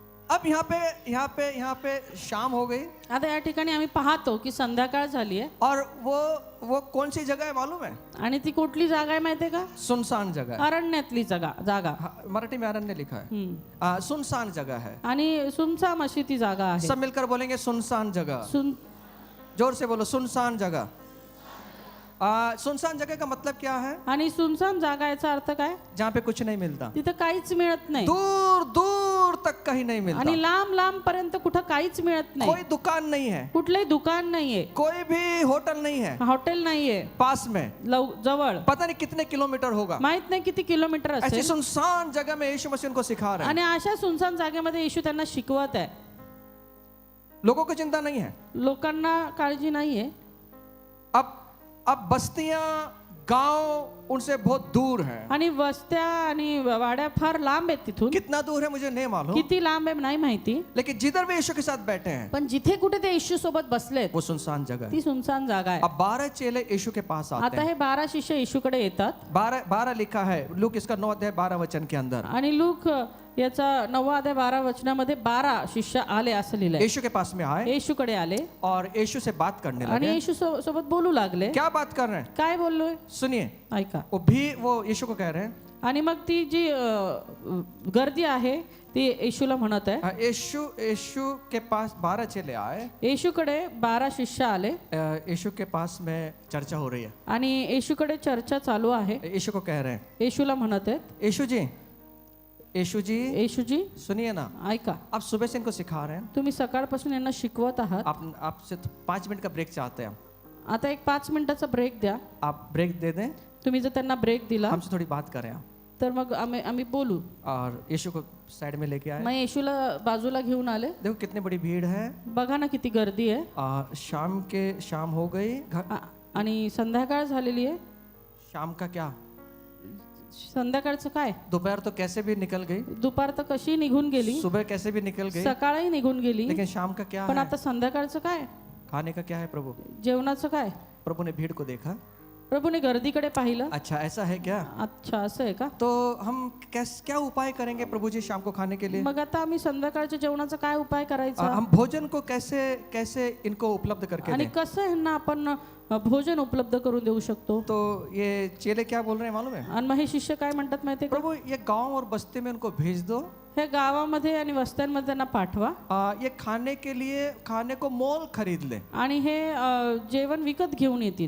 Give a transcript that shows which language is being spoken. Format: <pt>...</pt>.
<hi>अब यहाँ पे शाम हो गई</hi> <mr>आता या ठिकाणी आम्ही पाहतो की संध्याकाळ झाली आहे</mr> <hi>और वो कौन सी जगह है मालूम है?</hi> <mr>आणि ती कुठली जागा आहे माहितीये का?</mr> <hi>सुनसान जगह है।</hi> <mr>अरण्यातली जागा</mr> <hi>हाँ, मराठी में अरण्य लिखा है। सुनसान जगह है।</hi> <mr>आणि सुनसाम अशी ती जागा आहे।</mr> <hi>सब मिलकर बोलेंगे सुनसान जगह। जोर से बोलो सुनसान जगह। सुनसान जगह का मतलब क्या है?</hi> <mr>आणि सुनसान जागा याचा अर्थ काय?</mr> <hi>जहाँ पे कुछ नहीं मिलता,</hi> <mr>तिथं काहीच मिळत नाही</mr> <hi>दूर दूर तक कहीं नहीं मिलता,</hi> <mr>आणि लांब लांब पर्यंत कुठं काहीच मिळत नाही,</mr> <hi>कोई दुकान नहीं है,</hi> <mr>कुठलंही दुकान नाहीये,</mr> <hi>कोई भी होटल नहीं है</hi> <mr>हॉटेल नाहीये</mr> <hi>पास में,</hi> <mr>जवळ,</mr> <hi>पता नहीं कितने किलोमीटर होगा।</hi> <mr>माहित नाही किती किलोमीटर</mr> <hi>ऐसी</hi> <mr>असेल।</mr> <hi>सुनसान जगह में यीशु मसीह उनको सिखा रहे हैं।</hi> <mr>आणि अशा सुनसान जागेमध्ये येशू त्यांना शिकवत आहे।</mr> <hi>लोगों को चिंता नहीं है।</hi> <mr>लोकांना काळजी नाहीये।</mr> <hi>अब बस्तियां गांव उनसे बहुत दूर हैं।</hi> <mr>आणि वस्त्या आणि वाड्या फार लांब आहेत तिथून।</mr> <hi>कितना दूर है मुझे नहीं मालूम,</hi> <mr>किती लांब आहे नाही माहिती,</mr> <hi>लेकिन जिधर वे यीशु के साथ बैठे हैं</hi> <mr>पण जिथे कुठे ते येशू सोबत बसलेत</mr> <hi>वो सुनसान जगह है।</hi> <mr>ती सुनसान जागा आहे।</mr> <hi>अब 12 चेले यीशु के पास आते</hi> <mr>आता</mr> <hi>हैं।</hi> <mr>हे 12 शिष्य येशूकडे येतात।</mr> <hi>12 लिखा है लूक इसका 9 अध्याय 12 वचन के अंदर।</hi> <mr>आणि लूक याचा 9 अध्याय 12 वचनामध्ये 12 शिष्य आले असं लिहिलंय।</mr> <hi>यीशु के पास में आए</hi> <mr>येशूकडे आले</mr> <hi>और यीशु से बात करने</hi> <mr>आणि</mr> <hi>लगे।</hi> <mr>येशू सोबत बोलू लागले।</mr> <hi>क्या बात कर रहे हैं?</hi> <mr>काय बोललोय</mr> <hi>सुनिए।</hi> <mr>ऐका।</mr> <hi>वो यीशु को कह रहे हैं।</hi> <mr>आणि मग ती जी गर्दी आहे ती येशूला म्हणत आहे।</mr> <hi>यीशु के पास 12 चेले आए।</hi> <mr>येशूकडे 12 शिष्य आले।</mr> <hi>यीशु के पास में चर्चा हो रही है</hi> <mr>आणि येशूकडे चर्चा चालू आहे।</mr> <hi>यीशु को कह रहे हैं,</hi> <mr>येशूला म्हणत आहेत,</mr> <hi>यीशु जी</hi> <mr>येशूजी</mr> <hi>सुनिए ना,</hi> <mr>ऐका,</mr> <hi>आप सुबह से इनको सिखा रहे हैं,</hi> <mr>तुम्ही सकाळपासून यांना शिकवत आहात।</mr> <hi>आपसे 5 मिनट का ब्रेक चाहते हैं।</hi> <mr>आता एक 5 मिनिटाचा ब्रेक द्या।</mr> <hi>आप ब्रेक दे दें,</hi> <mr>तुम्ही जर त्यांना ब्रेक दिला</mr> <hi>हमसे थोड़ी बात करें आप।</hi> <mr>तर मग आम्ही बोलू।</mr> <hi>और यीशु को साइड में लेके आए।</hi> <mr>मग येशूला बाजूला घेऊन आले।</mr> <hi>देखो कितनी बड़ी भीड़ है।</hi> <mr>बघा ना किती गर्दी आहे।</mr> <hi>शाम हो गई।</hi> <mr>आणि संध्याकाळ झालेली आहे।</mr> <hi>शाम का क्या,</hi> <mr>संध्याकाळचं काय?</mr> <hi>दोपहर तो कैसे भी निकल गई,</hi> <mr>दुपार तर कशी निघून गेली,</mr> <hi>सुबह कैसे भी निकल गई,</hi> <mr>सकाळही निघून गेली,</mr> <hi>लेकिन शाम का क्या</hi> <mr>पण</mr> <hi>है?</hi> <mr>आता संध्याकाळचं काय?</mr> <hi>खाने का क्या है प्रभु?</hi> <mr>जेवणाचं काय?</mr> <hi>प्रभु ने भीड़ को देखा।</hi> <mr>प्रभूने गर्दीकडे पाहिलं।</mr> <hi>अच्छा ऐसा है क्या?</hi> <mr>अच्छा असं आहे का?</mr> <hi>तो हम क्या उपाय करेंगे प्रभु जी शाम को खाने के लिए?</hi> <mr>मग आता आम्ही संध्याकाळच्या जेवणाचा काय उपाय करायचा?</mr> <hi>हम भोजन को कैसे इनको उपलब्ध करके</hi> <mr>आणि</mr> <hi>दें?</hi> <mr>कसं ह्यांना आपण भोजन उपलब्ध करून देऊ शकतो?</mr> <hi>तो ये चेले क्या बोल रहे हैं मालूम है?</hi> <mr>आणि मग हे शिष्य काय म्हणतात माहितीये का?</mr> <hi>प्रभु ये गांव और बस्ती में उनको भेज दो,</hi> <mr>हे गावामध्ये आणि वस्त्यांमध्ये त्यांना पाठवा</mr> <hi>ये खाने को मोल खरीद ले।</hi> <mr>आणि हे जेवण विकत घेऊन येतील।</mr>